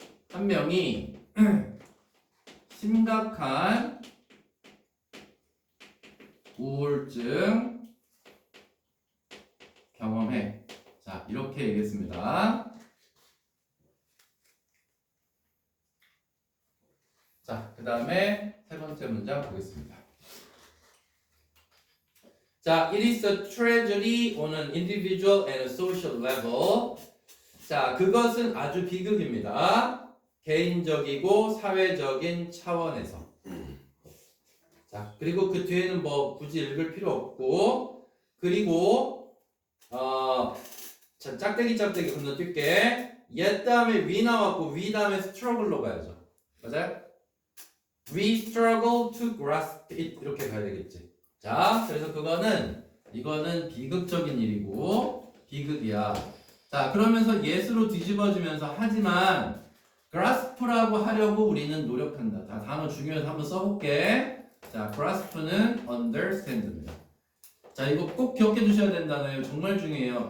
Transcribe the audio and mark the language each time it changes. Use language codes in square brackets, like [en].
[ko] 한 명이 심각한 우울증 경험해. 자, 이렇게 얘기했습니다. 자, 그 다음에 세 번째 문장 보겠습니다. [en] 자, it is a tragedy on an individual and a social level. [ko] 자, 그것은 아주 비극입니다. 개인적이고 사회적인 차원에서. 자, 그리고 그 뒤에는 뭐 굳이 읽을 필요 없고, 그리고 자, 짝대기 건너뛸게. 옛 다음에 we 나왔고 we 다음에 struggle로 가야죠. 맞아요? [en] We struggle to grasp it [ko] 이렇게 가야 되겠지. 자, 그래서 이거는 비극적인 일이고 비극이야. 자, 그러면서 yes로 뒤집어지면서 하지만 grasp라고 하려고 우리는 노력한다. 다 단어 중요해서 한번 써볼게. 자, grasp는 understand입니다. 자, 이거 꼭 기억해 두셔야 된다네요. 정말 중요해요.